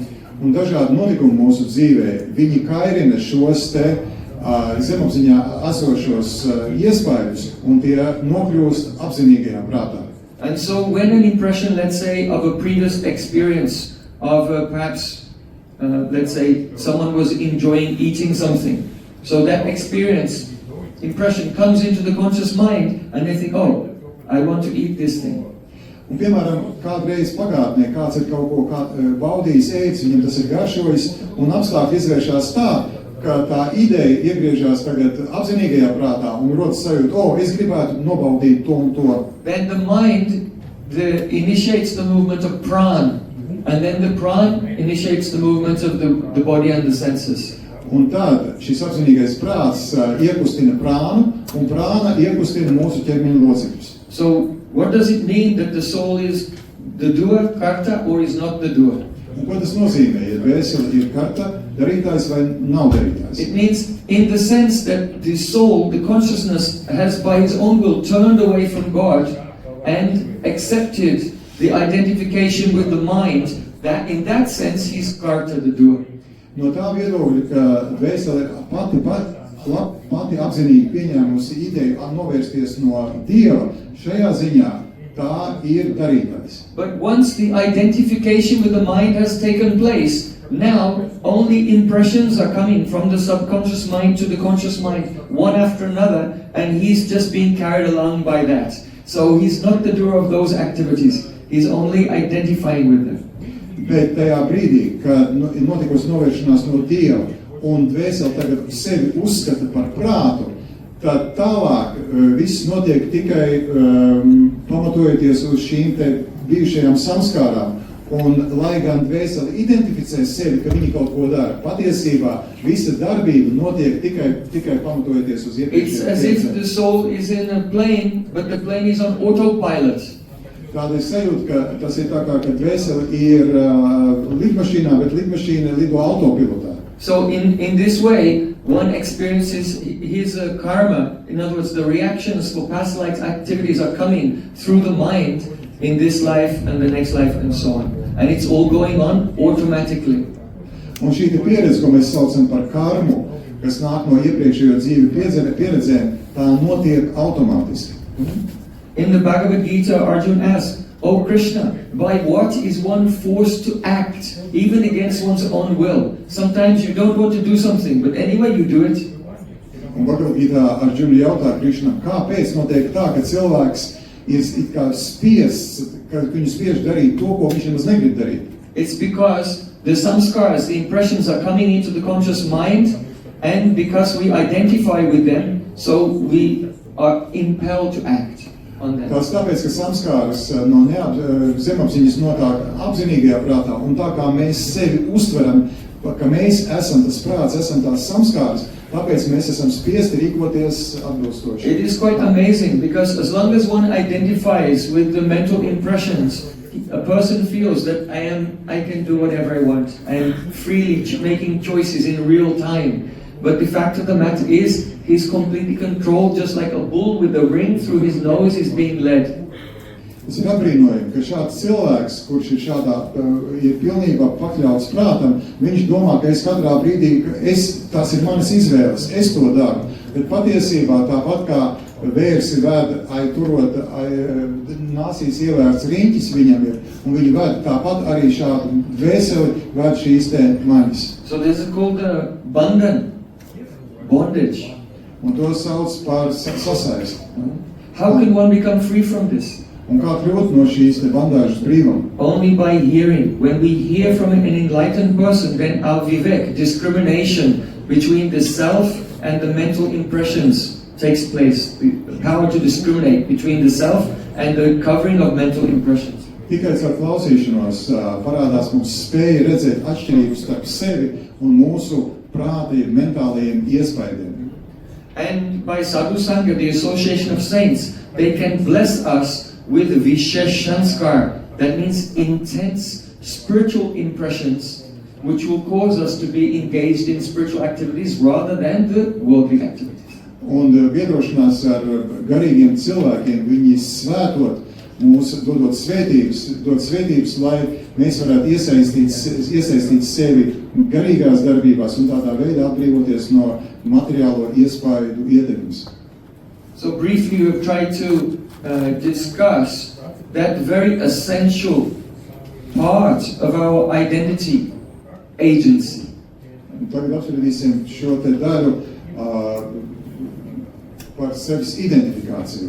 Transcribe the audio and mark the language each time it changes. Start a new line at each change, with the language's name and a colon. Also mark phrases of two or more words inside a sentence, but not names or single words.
Latvian: Un dažādi notikumi mūsu dzīvē, viņi kairina šos te zemapziņā esošos iespaidus un tie nokļūst apzinīgajā prātā.
English: And so when an impression, let's say, of a previous experience of perhaps, let's say, someone was enjoying eating something. So that experience, impression comes into the conscious mind and they think, oh, I want to eat this thing.
Latvian: Un, piemēram, kādreiz pagātnē kāds ir kaut ko baudījis, ēdis, viņam tas ir garšojis, un apstākļi izvēršās tā, ka tā ideja iegriežās tagad apzinīgajā prātā un rodas sajūta, es gribētu nobaudīt to un to.
English: Then the mind initiates the movement of prana. And then the prana initiates the movement of the body and the senses.
Latvian: Un tad šis apzinīgais prāts iekustina prānu, un prāna iekustina mūsu ķermeņa locekļus.
English: So, what does it mean that the soul is the doer, karta, or is not the doer?
Latvian: Un ko tas nozīmē? Ja dvēsele ir karta, darītājs vai nav darītājs?
English: It means in the sense that the soul, the consciousness, has by his own will turned away from God and accepted the identification with the mind, that in that sense he's karta, the doer.
Latvian: No tā viedokļa, ka dvēsele pati apzinīgi pieņēmusi ideju novērsties no Dieva, šajā ziņā tā ir darītājs.
English: But once the identification with the mind has taken place, now only impressions are coming from the subconscious mind to the conscious mind, one after another, and he's just being carried along by that. So he's not the doer of those activities. He's only identifying with them.
Latvian: Bet tajā brīdī, kad ir notikusi novēršanās no Dieva un dvēsele tagad sevi uzskata par prātu, tad tālāk viss notiek tikai pamatojoties uz šīm te bijušajām samskārām. Un lai gan dvēsele identificē sevi, ka viņi kaut ko dara, patiesībā visa darbība notiek tikai pamatojoties uz iepriekšējām.
English: It's as if the soul is in a plane, but the plane is on autopilot.
Latvian: Tāda ir sajūta, ka tas ir tā kā, ka dvēsele ir lidmašīnā, bet lidmašīna lido autopilotā.
English: So in this way, one experiences his karma. In other words, the reactions for past life activities are coming through the mind in this life and the next life and so on. And it's all going on automatically.
Latvian: Un šī pieredze, ko mēs saucam par karmu, kas nāk no iepriekšējo dzīvi pieredzēm, tā notiek automātiski.
English: In the Bhagavad Gita, Arjuna asks, "O Krishna, by what is one forced to act, even against one's own will? Sometimes you don't want to do something, but anyway you do it."
Latvian: Un Bhagavad Gita Arjuna jautā Krišnam, kāpēc notiek tā, ka cilvēks ir it kā spiests, ka viņu spiež darīt to, ko viņš nemaz negrib darīt?
English: It's because the samskaras, the impressions are coming into the conscious mind, and because we identify with them, so we are impelled to act on them.
Latvian: Tas tāpēc, ka samskāras no zemapziņas notāk apzinīgajā prātā, un tā kā mēs sevi uztveram, ka mēs esam tas prāts, esam tās samskāras, tāpēc mēs esam spiesti rīkoties atbilstoši.
English: It is quite amazing, because as long as one identifies with the mental impressions, a person feels that I can do whatever I want. I am freely making choices in real time. But the fact of the matter is, he's completely controlled, just like a bull with a ring through his nose is being led.
Latvian: Tas ir apbrīnojami, ka šāds cilvēks, kurš ir ir pilnībā pakļauts prātam, viņš domā, ka es katrā brīdī, tās ir manas izvēles, es to daru. Bet patiesībā tāpat kā vērsi ved, turot nāsīs ievērts riņķis viņam ir, un viņi ved tāpat arī šādu dvēseli ved šīs te maņas.
English: So this is called the bandhan, bondage.
Latvian: Un to sauc par sasaisti.
English: How can one become free from this?
Latvian: Un kā kļūt no šīs te bandāžas brīvam?
English: Only by hearing. When we hear from an enlightened person, then our vivek, discrimination between the self and the mental impressions takes place. The power to discriminate between the self and the covering of mental impressions.
Latvian: Tikai ar klausīšanos parādās mums spēja redzēt atšķirības starp sevi un mūsu prātiem, mentālajiem iespaidiem.
English: And by
Sanskrit: साधु सङ्ग,
English: the association of saints, they can bless us with
Sanskrit: विशेष संस्कार.
English: That means intense spiritual impressions, which will cause us to be engaged in spiritual activities rather than the worldly activities.
Latvian: Un biedrošanās ar garīgiem cilvēkiem, viņi svētot mūs, dod svētības, lai mēs varētu iesaistīt sevi garīgās darbībās un tādā veidā atbrīvoties no materiālo iespaidu ietekmes.
English: So briefly, we have tried to discuss that very essential part of our identity, agency.
Latvian: Tagad apspriedīsim šo te daļu par sevis identifikāciju.